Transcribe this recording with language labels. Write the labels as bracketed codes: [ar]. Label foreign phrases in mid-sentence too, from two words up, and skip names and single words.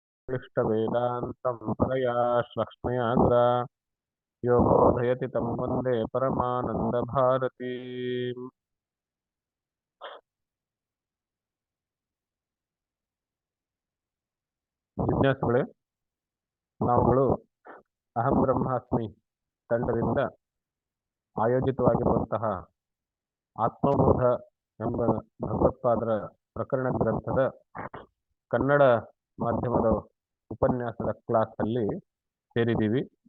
[sa] क्लिष्टवेदान्तं परया श्लक्ष्मया गुरा यो बोधयति तं वन्दे परमानन्दभारतीम्। [kn] ಜಿಜ್ಞಾಸುಗಳೇ, ನಾವುಗಳು ಅಹಂ ಬ್ರಹ್ಮಾಸ್ಮಿ ತಂಡದಿಂದ ಆಯೋಜಿತವಾಗಿರುವಂತಹ ಆತ್ಮಬೋಧ ಎಂಬ ಭಗವತ್ಪಾದರ ಪ್ರಕರಣ ಗ್ರಂಥದ ಕನ್ನಡ ಮಾಧ್ಯಮದ ಉಪನ್ಯಾಸದ ಕ್ಲಾಸಲ್ಲಿ ಸೇರಿದ್ದೀವಿ.